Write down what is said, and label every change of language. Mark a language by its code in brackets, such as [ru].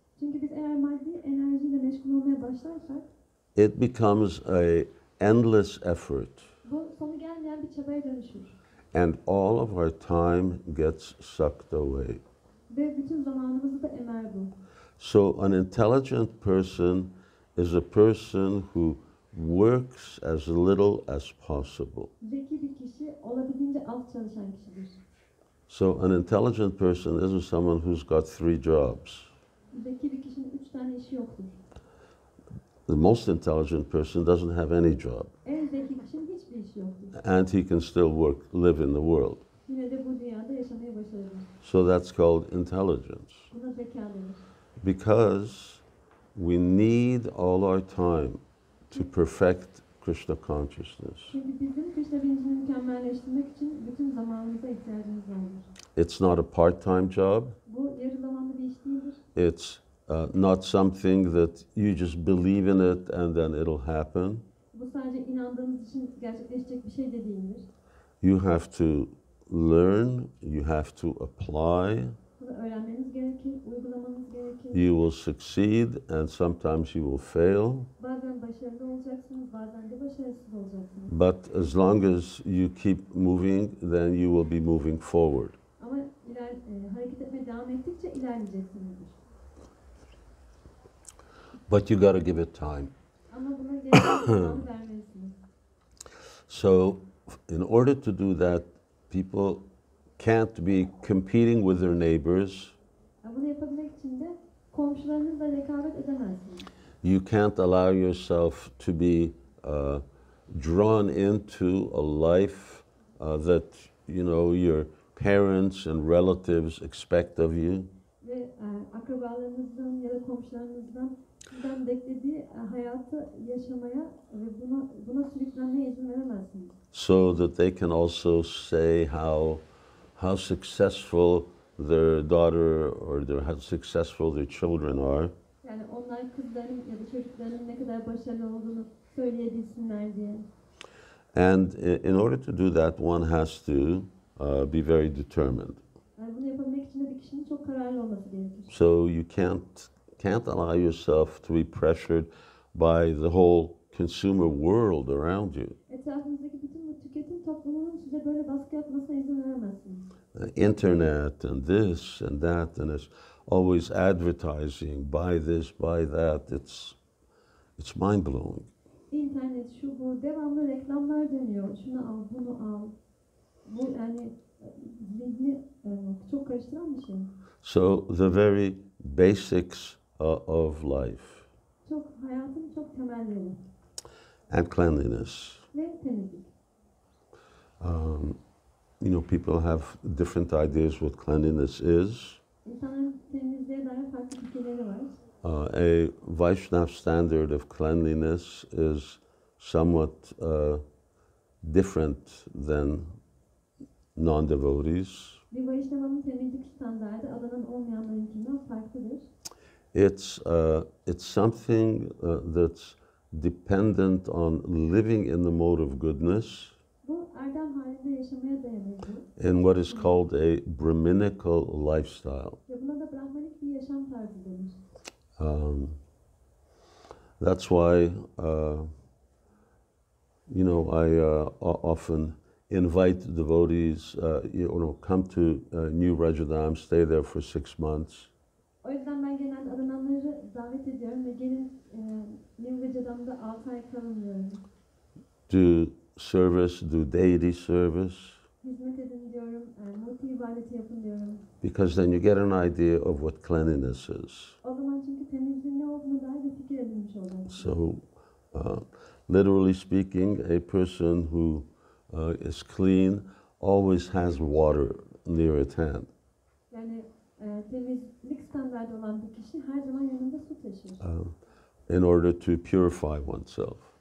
[tr] çünkü biz eğer maddi enerjiyle meşgul olmaya başlarsak, [en] it becomes a endless effort. [tr] Bu sonu gelmeyen bir çabaya dönüşür. [en] And all of our time gets sucked away. [tr] Ve bütün zamanımızı da emer bu. [en] So an intelligent person is a person who works as little as possible. [tr] Zeki bir kişi olabildiğince az çalışan kişidir. [en] So an intelligent person isn't someone who's got 3 jobs. [tr] Zeki bir kişinin 3 tane işi yoktur. [en] The most intelligent person doesn't have any job. [tr] En zeki kişinin hiçbir işi yoktur. [en] And he can still live in the world. [tr] Yine de bu dünyada yaşamayı başarır. [en] So that's called intelligence. [tr] Buna zeka denir. [en] Because we need all our time to perfect Krishna consciousness. [tr] Çünkü bizim Krishna bilincini mükemmelleştirmek için bütün zamanımıza ihtiyacımız vardır. [en] It's not a part-time job. [tr] Bu yarı zamanlı bir iş değildir. [en] It's not something that you just believe in it and then it'll happen. [tr] Bu sadece inandığınız için gerçekleşecek bir şey de değildir. [en] You have to learn, you have to apply, [tr] Bunu öğrenmeniz gerekir, uygulamanız gerekir. [en] you will succeed, and sometimes you will fail. [tr] Bazen başarılı olacaksınız, bazen de başarısız olacaksınız. [en] But as long as you keep moving, then you will be moving forward. [tr] Ama hareket etmeye devam ettikçe ilerleyeceksinizdir. [en] But you got to give it time. [tr] Ama buna gereken zamanı vermelisiniz. [en] So, in order to do that, people can't be competing with their neighbors. [tr] Bunu yapabilmek için de komşularınızla rekabet edemezsiniz. [en] You can't allow yourself to be drawn into a life that your parents and relatives expect of you. [tr] Ve akrabalarınızdan ya da komşularınızdan sizden beklediği hayatı yaşamaya ve buna sürüklenmeye izin veremezsiniz. [en] So that they can also say how successful their daughter or how successful their children are. [tr] Yani onlar kızların ya da çocukların ne kadar başarılı olduğunu söyleyebilsinler diye. [en] And in order to do that, one has to be very determined. [tr] Yani bunu yapabilmek için de bir kişinin çok kararlı olması gerekir. [en] So you can't allow yourself to be pressured by the whole consumer world around you. [tr] Etrafınızdaki bütün bu tüketim toplumunun size böyle baskı yapmasına izin veremezsiniz. [en] Internet and this and that, and it's always advertising, buy this, buy that. It's mind blowing. [tr] İnternet, şu bu, devamlı reklamlar dönüyor. Şunu al, bunu al. Bu yani zihni çok karıştıran bir şey. [en] So the very basics of life. [tr] Çok hayatın çok temelleri. [en] And cleanliness. [tr] Ve temizlik. [en] People have different ideas what cleanliness is. [tr] İnsanların temizliğe dair farklı fikirleri var. [en] A Vaishnav standard of cleanliness is somewhat different than non-devotees. [tr] Bir Vaishnava'nın temizlik standardı adanan olmayanlarınkinden farklıdır. [en] It's something that's dependent on living in the mode of goodness. [tr] Bu erdem halinde yaşamaya dayanıyor. [en] In what is called a Brahminical lifestyle. [tr] Ve buna da Brahmanik bir yaşam tarzı denir. [en] That's why I often invite devotees, come to New Rajadam, stay there for 6 months. [tr] O yüzden ben genelde adananları davet ediyorum ve gelin New Rajadam'da 6 ay kalın diyorum. [en] Do service, do deity service. [tr] Hizmet edin diyorum, multi ibadeti yapın diyorum. [en] Because then you get an idea of what cleanliness is. [tr] O zaman çünkü temizliğin ne olduğuna dair bir fikir edinmiş oluyorsunuz. [en] So, literally speaking, a person who is clean always has water near at hand. [tr] Yani temizlik standardı olan bir kişi her zaman yanında su taşır. [en] In order to purify oneself.